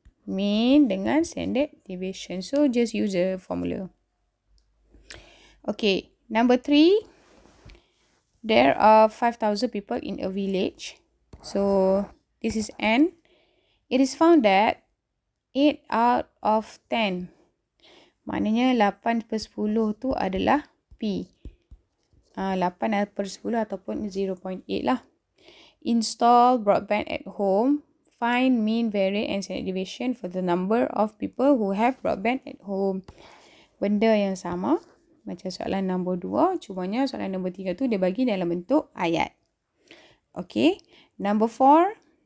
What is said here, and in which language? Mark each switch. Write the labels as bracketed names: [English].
[English] Mean dengan standard deviation. So, just use the formula. Okay, number 3. There are 5,000 people in a village. So, this is N. It is found that 8 out of 10. [Malay] Maknanya 8 per 10 tu adalah P. 8 per 10 ataupun 0.8 lah. [English] Install broadband at home. Find mean, variance and standard deviation for the number of people who have broadband at home. [Malay] Benda yang sama macam soalan nombor 2. Cumanya soalan nombor 3 tu dia bagi dalam bentuk ayat. [English] Okay. Number 4.